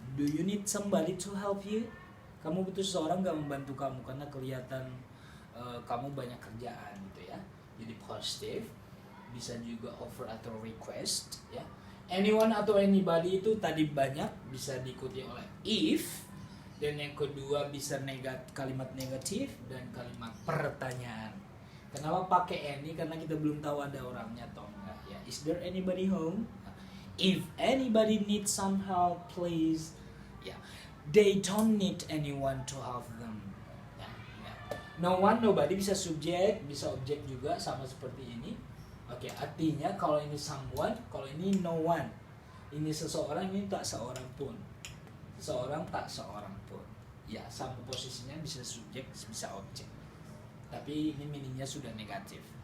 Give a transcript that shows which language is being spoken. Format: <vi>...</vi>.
<en>Do you need somebody to help you?</en> <id>Kamu butuh seseorang nggak membantu kamu karena kelihatan kamu banyak kerjaan, gitu, ya. Jadi positive, bisa juga offer atau request, ya. Anyone atau anybody itu tadi banyak bisa diikuti oleh if, dan yang kedua bisa kalimat negatif dan kalimat pertanyaan. Kenapa pakai any? Karena kita belum tahu ada orangnya atau enggak, ya.</id> <en>Is there anybody home? If anybody needs some help, please Yeah, they don't need anyone to have them.</en> <id>Ya, ya. No one, nobody bisa subjek, bisa objek juga sama seperti ini. Oke, artinya kalau ini someone, kalau ini no one. Ini seseorang, ini tak seorang pun. Seorang tak seorang pun. Ya, sama posisinya bisa subjek, bisa objek. Tapi ini meaningnya sudah negatif.</id>